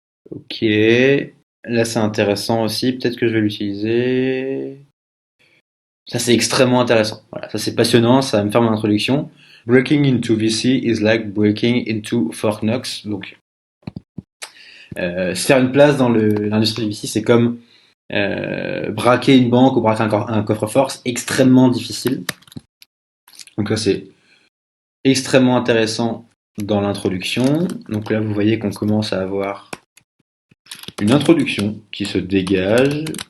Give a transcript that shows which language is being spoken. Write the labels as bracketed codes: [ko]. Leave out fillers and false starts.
[fr] Ok. Là, c'est intéressant aussi. Peut-être que je vais l'utiliser. Ça, c'est extrêmement intéressant. Voilà, ça c'est passionnant. Ça va me faire mon introduction. [en] Breaking into VC is like breaking into Fort Knox. [fr] Donc, se faire une place dans l'industrie du VC, c'est comme braquer une banque ou braquer un coffre-fort, c'est extrêmement difficile. Donc là, c'est extrêmement intéressant dans l'introduction. Donc là, vous voyez qu'on commence à avoir une introduction qui se dégage.